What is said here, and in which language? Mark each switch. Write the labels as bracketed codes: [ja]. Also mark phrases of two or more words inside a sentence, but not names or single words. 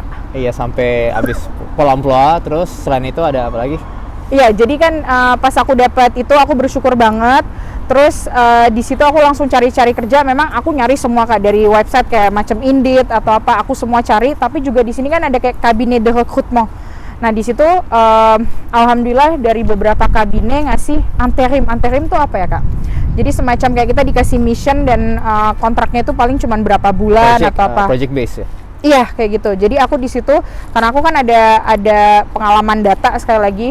[id] Iya, sampai habis pola-pola, terus selain itu ada apa lagi? Iya, jadi kan pas aku dapat itu aku bersyukur banget. Terus di situ aku langsung cari-cari kerja. Memang aku nyari semua Kak, dari website kayak macam Indeed atau apa, aku semua cari. Tapi juga di sini kan ada kayak [fr] cabinet de recrutement. [id] Nah di situ alhamdulillah dari beberapa kabine ngasih anterim. Anterim itu apa ya Kak? Jadi semacam kayak kita dikasih mission dan kontraknya itu paling cuma berapa bulan atau apa? [en] Project base [id] ya? Iya kayak gitu. Jadi aku di situ karena aku kan ada pengalaman data sekali lagi.